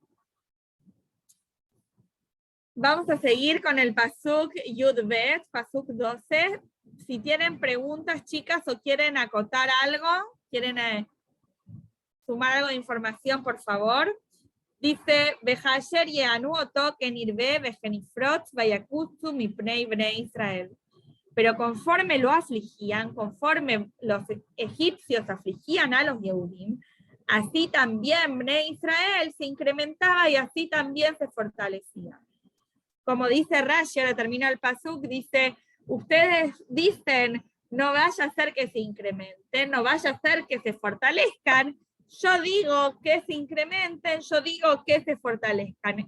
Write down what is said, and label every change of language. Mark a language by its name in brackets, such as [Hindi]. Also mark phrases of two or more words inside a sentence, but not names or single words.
[Spanish] Vamos a seguir con el [Hebrew] פסוק יוד בית, [Spanish] Pasuk 12. Si tienen preguntas, chicas, o quieren acotar algo, quieren sumar algo de información, por favor. Dice, [Hebrew] וכאשר יענו אתו כן ירבה וכן יפרץ ויקצו מפני בני ישראל. [Spanish] Pero conforme lo afligían, conforme los egipcios afligían a los Yehudim, así también [Hebrew] בני ישראל [Spanish] se incrementaba y así también se fortalecía. Como dice Rashi, ahora termina el pasuk, dice, ustedes dicen, no vaya a ser que se incrementen, no vaya a ser que se fortalezcan, yo digo que se incrementen, yo digo que se fortalezcan.